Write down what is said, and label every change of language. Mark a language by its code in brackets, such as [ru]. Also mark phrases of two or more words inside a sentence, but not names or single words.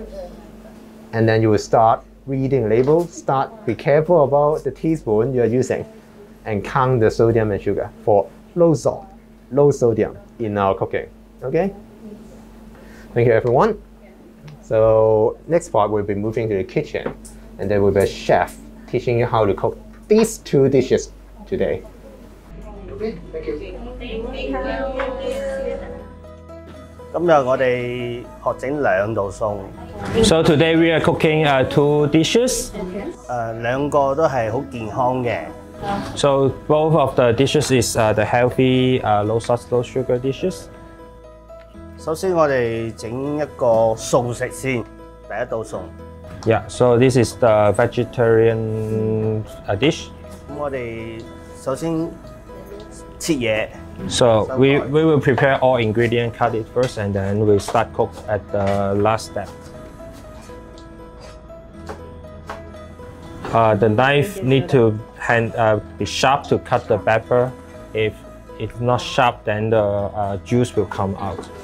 [en] And then you will start reading label, be careful about the teaspoon you are using and count the sodium and sugar for low salt, low sodium in our cooking. Okay? Thank you everyone. So next part we'll be moving to the kitchen and there will be a chef teaching you how to cook these 2 dishes today. Okay, thank you. [yue] 今日我哋學整2道餸。 [en] So today we are cooking 2 dishes. [yue] 2 個都係好健康嘅。 [en] So both of the dishes is the healthy low salt, low sugar dishes. [yue] 首先我哋整一個素食先，第一道餸。 [en] Yeah, so this is the vegetarian dish. [yue] 咁我哋首先切嘢。 [en] So we will prepare all ingredients, cut it first, and then we start cook at the last step. The knife need to be sharp to cut the pepper. If it's not sharp, then the juice will come out.